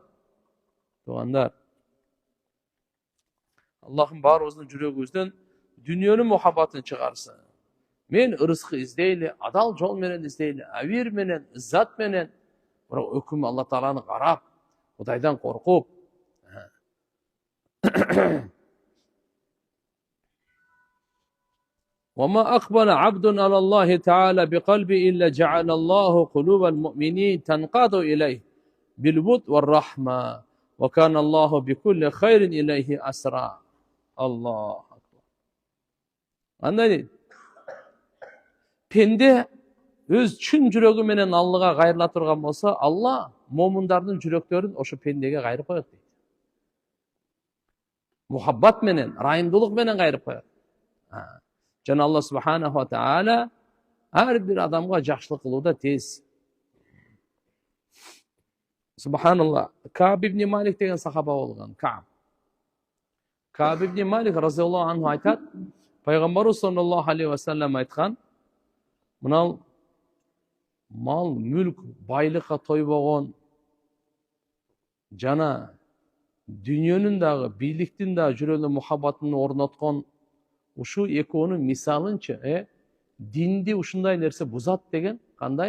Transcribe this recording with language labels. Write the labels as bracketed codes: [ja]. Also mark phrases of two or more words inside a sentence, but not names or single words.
[ky] Туугандар, Аллахым баарыбыздын жүрөгүбүздөн дүниенин мухаббатын чыгарсын. Мен ырыскы издейли, адал жол менен издейли, авир менен, ыззат менен, бирок өкүм Алла Тааланы карап, Кудайдан коркуп. [ar] وما أقبل عبد على الله تعالى بقلبه إلا جعل الله قلوب المؤمنين تنقاد إليه بالود والرحمة وكان الله بكل خير إليه أسرع. الله أكبر. [ky] Андай пенде өз чын жүрөгү менен Аллага кайрыла турган болсо, Алла момундардын жүрөктөрүн ошо пендеге кайрып коет дейт. Мухаббат менен, райымдуулук менен кайрып коет. Жана [ar] الله سبحانه وتعالى [ky] ар бир адамга жакшылык кылууда тез. [ar] سبحان الله. [ky] Каб ибн Малик деген сахаба болгон. Каб ибн Малик [ar] رضي الله عنه [ky] айтат, пайгамбарыбыз [ar] صلى الله عليه وسلم [ky] айткан, мынау мал, мүлк, байлыкка тойбогон жана дүниенин дагы, бийликтин дагы жүрөгүнө мухаббатын орноткон ушу экөөнүн мисалынчы, динди ушундай нерсе бузат деген кандай?